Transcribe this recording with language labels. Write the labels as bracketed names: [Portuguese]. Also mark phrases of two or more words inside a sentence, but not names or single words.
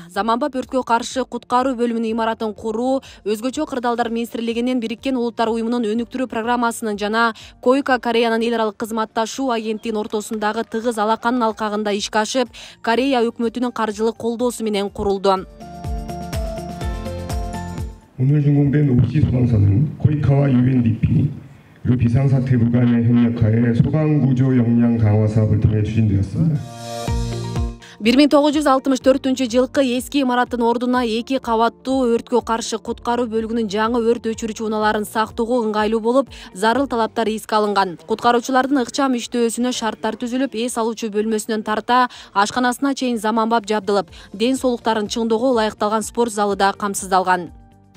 [Kyrgyz] Заманбап өрткө каршы куткаруу бөлүмүнүн имаратын куруу өзгөчө кырдаалдар министрлигинин Бириккен Улуттар уюмунун өнүктүрүү программасынын жана Койка Кореянын эл аралык кызматташуу агенттигинин ортосундагы тыгыз алаканын алкагында ишке ашып, Корея өкмөтүнүн каржылык колдоосу менен курулду. [Korean] 오늘 준공된 옥시 소방서는 코이카와 UNDP 그리고 비상사태부 간의 협력하에 소방구조 역량 강화 사업을 통해 추진되었습니다. [Kyrgyz] 1964-жылкы эски имараттын ордуна 2 кабаттуу өрткө каршы куткаруу бөлүгүнүн жаңы өрт өчүрүүчү унааларын сактоого ыңгайлуу болуп, зарыл талаптар эске алынган. Куткаруучулардын ыкчам иштөөсүнө шарттар түзүлүп, эс алуучу бөлмөсүнөн тарта ашканасына чейин заманбап жабдылып, ден соолуктарын чыңдоого ылайыкталган спорт залы да камсыздалган.